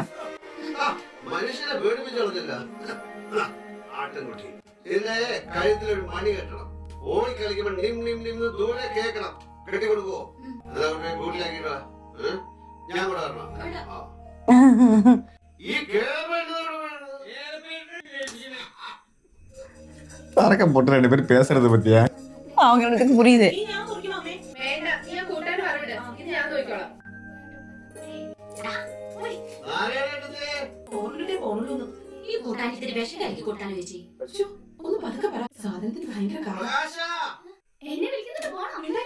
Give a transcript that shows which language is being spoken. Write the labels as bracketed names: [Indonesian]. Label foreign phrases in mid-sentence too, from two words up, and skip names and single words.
[Malayalam] മനുഷ്യനെ പേടിപ്പിച്ചോളത്തില്ല. ആട്ടുംകുട്ടി ഇതിന്റെ കഴുത്തിലൊരു മണി കെട്ടണം. ഓടി കളിക്കുമ്പോ നിം നിം നിം ദൂരെ കേക്കണം. കെട്ടി കൊടുക്കുവോ? അതവരുടെ വീട്ടിലാക്കിട്ടോ. ഞാൻ കൂടെ വരണം. ഈ [Tamil] தரக்கம் போட்டு ரெண்டு பேரும் பேசுறது பத்தியா? அவங்க ரெண்டு பேருக்கு புரியுது. [Malayalam] ഈ കൂട്ടാൻ ഇത്തിരി വിഷം കലക്കി കൊടുത്താലോ ചേച്ചി? ഒന്ന് പതുക്കെ പറ, സാധനത്തിന് ഭയങ്കര എന്നെ വിളിക്കുന്നുണ്ട്, പോണം.